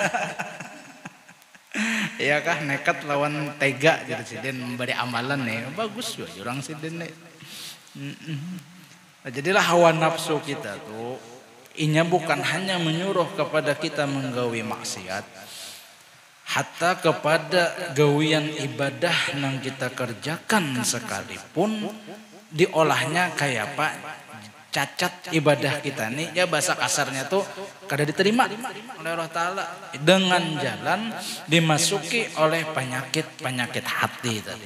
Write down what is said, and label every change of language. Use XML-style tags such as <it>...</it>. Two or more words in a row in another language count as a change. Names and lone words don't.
<id>Iya kah nekat lawan tega jadi siden memberi amalan nih. Bagus juga orang siden nih. Nah, jadilah hawa nafsu kita tuh inya bukan hanya menyuruh kepada kita menggawi maksiat, hatta kepada gawian ibadah yang kita kerjakan sekalipun diolahnya kayak apa cacat ibadah kita nih ya bahasa kasarnya tuh kada diterima oleh Allah Ta'ala dengan jalan dimasuki oleh penyakit hati tadi.</id>